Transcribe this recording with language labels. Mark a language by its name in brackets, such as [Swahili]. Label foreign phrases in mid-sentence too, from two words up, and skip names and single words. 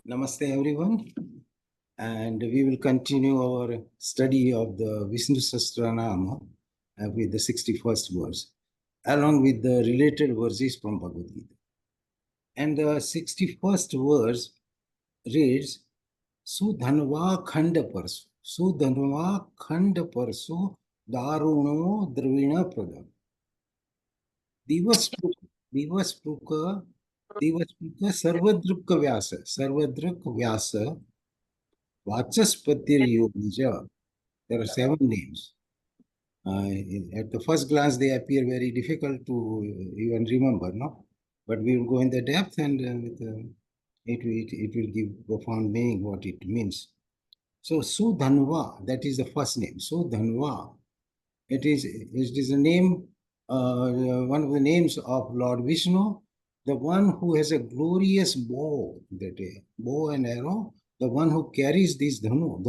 [English] Namaste everyone, and we will continue our study of the Vishnu Sahastranam with the 61st verse, along with the related verses from Bhagavad Gita. And the 61st verse reads, [Sanskrit] Sudhanva khanda parsu, Sudhanva khanda parsu, daruno dravina pradam. Divas Pruka Sarvadrukka Vyasa, Vachaspatir Yogija. [English] There are 7 names. At the first glance, they appear very difficult to even remember, no? But we will go in the depth and it will give profound meaning what it means. So Sudhanva, that is the first name. Sudhanva, it is a name, one of the names of Lord Vishnu, the one who has a glorious bow, that bow and arrow, the one who carries this dhanu.